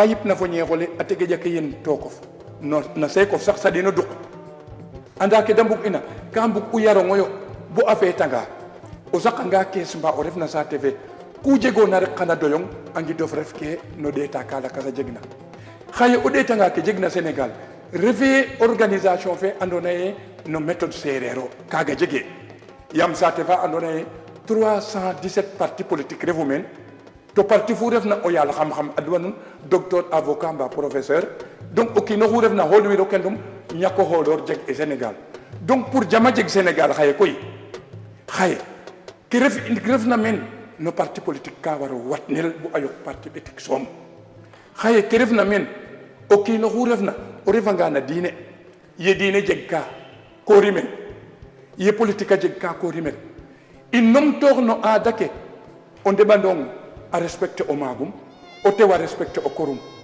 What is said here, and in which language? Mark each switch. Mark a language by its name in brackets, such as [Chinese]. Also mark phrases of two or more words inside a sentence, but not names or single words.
[Serer] yipna fo ñeexole a tege jake yen tookof na seekof sax saɗino duq anda ke da mbug ina ka mbug u yarongoyo bo a feetanga o saqanga kees mba o refna saate fe ku jegoona rek xana doyong a ngidof ref ke no ɗeeta ka lakas a jegna xaye o ɗeetanga ke jegna Sénégal refe organisation fe andoona ye no méthode séeréer o kaaga jege yaam saate fa andoona ye 317 [French] parti politique [Serer] refu meen to parti fu refna o yaal xam-xam adwa nun [French] docteur avocat [Serer] mba [French] professeur donc [Serer] o kiin oxu refna xoolwiro kendum ñako xooloor jeg e Sénégal [French] donc pour [Serer] jama jeg Sénégal xaye koy xaye ke refna meen no [French] parti politique [Serer] ka waro watnel bo a yoq parti ɓetik soom xaye ke refna meen o kiin oxu refna o refanga na diine ye diine jeg ka ko rimel ye politique a jeg ka ko rimel i numtoox no aada ke o ndeɓandong a respecter o maagum o tew a respecter o korum